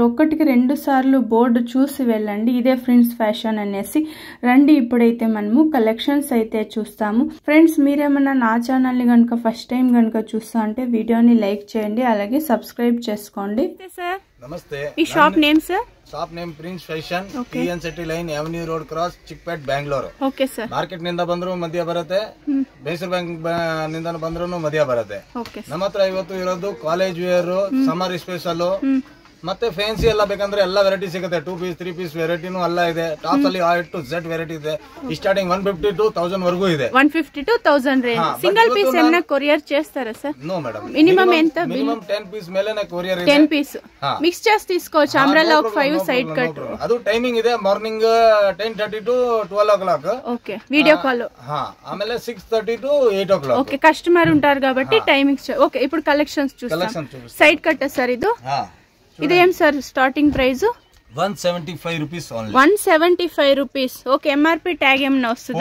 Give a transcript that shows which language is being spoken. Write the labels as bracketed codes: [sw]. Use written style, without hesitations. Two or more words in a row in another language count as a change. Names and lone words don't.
[te] 1-2 సార్లు బోర్డు చూసి వెళ్ళండి. ఇదే ఫ్రెండ్స్ ఫ్యాషన్ అనేసి. రండి ఇప్పుడైతే మనము కలెక్షన్స్ అయితే చూస్తాము. ఫ్రెండ్స్ మీరేమన్నా నా ఛానల్ని కనుక [en] first time [te] కనుక చూస్తా అంటే వీడియోని లైక్ చేయండి అలాగే సబ్స్క్రైబ్ చేసుకోండి. నమస్తే. ఈ [en] shop name [te] సార్? [en] shop name [kn] ಪ್ರಿನ್ಸ್ ಫ್ಯಾಷನ್, ಟಿಎನ್ ಸಿಟಿ ಲೈನ್, ಅವನ್ಯೂ ರೋಡ್ ಕ್ರಾಸ್, ಚಿಕ್ಪೇಟ್, ಬ್ಯಾಂಗ್ಳೂರು. ಓಕೆ ಸರ್. ಮಾರ್ಕೆಟ್ ನಿಂದ ಬಂದ್ರು ಮಧ್ಯ ಬರುತ್ತೆ, ಮೈಸೂರು ಬ್ಯಾಂಕ್ ನಿಂದ ಬಂದ್ರು ಮಧ್ಯ ಬರುತ್ತೆ. ನಮ್ಮ ಹತ್ರ ಇವತ್ತು ಇರೋದು [en] college wear, summer special [kn] ಮತ್ತೆ ಫ್ಯಾನ್ಸಿ ಎಲ್ಲ ಬೇಕಂದ್ರೆ ಎಲ್ಲ ವೆರೈಟಿ ಸಿಗುತ್ತೆ. [en] 2 piece 3 piece [kn] ವೆರೈಟಿನೂ ಎಲ್ಲ ಇದೆ. ಟಾಪ್ ಅಲ್ಲಿ [en] A to Z [kn] ವೆರೈಟಿ ಇದೆ. [en] starting 150 to 1000 [kn] వరకు ಇದೆ. [en] 150 to 1000 range. single piece [te] ఏమైనా కొరియర్ చేస్తారా సార్? [en] no madam. [te] మినిమం ఎంత? [en] minimum 10 piece [te] మేలేనే కొరియర్ ಇದೆ. [en] 10 piece [te] మిక్స్ చేసి తీసుకోవచ్చు. అంబ్రెల్లా ఒక 5 [en] side cut. [kn] ಅದು ಟೈಮಿಂಗ್ ಇದೆ. [en] morning 10:30 to 12 o'clock. ఓకే. video call. ఆಮೇಲೆ 6:30 to 8 o'clock. [te] ఓకే. కస్టమర్ ఉంటారు కాబట్టి టైమింగ్స్. ఓకే. ఇప్పుడు కలెక్షన్స్ చూస్తాం. [en] side cut [te] సార్ ఇది. ఇదేం సార్ [en] starting price? 175 rupees only. [te] 175 రూపీస్. ఓకే. [en] MRP tag [te] ఏమైనా వస్తుందా?